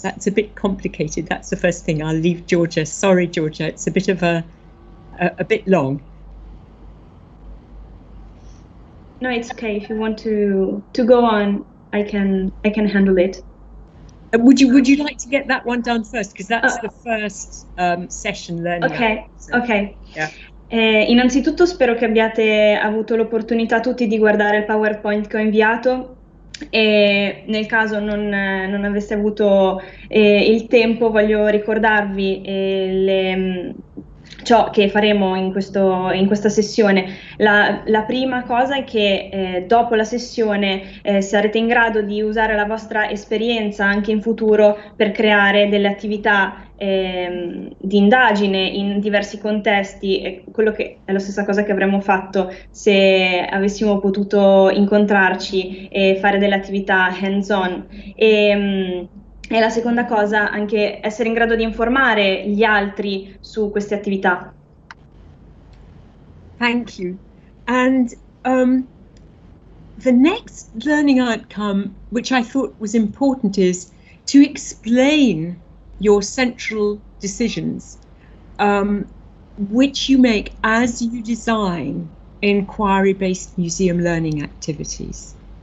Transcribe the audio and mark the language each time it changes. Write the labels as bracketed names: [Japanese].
[English] That's a bit complicated. That's the first thing. I'll leave Georgia. Sorry, Georgia, it's a bit of a bit long. No, it's okay. If you want to go on, I can handle it. Would you like to get that one done first, because that's the first session learning. Ok, so, ok. Yeah. [Italian] Innanzitutto spero che abbiate avuto l'opportunità tutti di guardare il PowerPoint che ho inviato, e nel caso non aveste avuto il tempo, voglio ricordarvi ciò che faremo in questa sessione. La prima cosa è che dopo la sessione sarete in grado di usare la vostra esperienza anche in futuro per creare delle attività di indagine in diversi contesti, e quello che è la stessa cosa che avremmo fatto se avessimo potuto incontrarci e fare delle attività hands-on. E la seconda cosa, anche essere in grado di informare gli altri su queste attività. [English] Thank you. And the next learning outcome, which I thought was important, is to explain your central decisions, which you make as you design inquiry-based museum learning activities.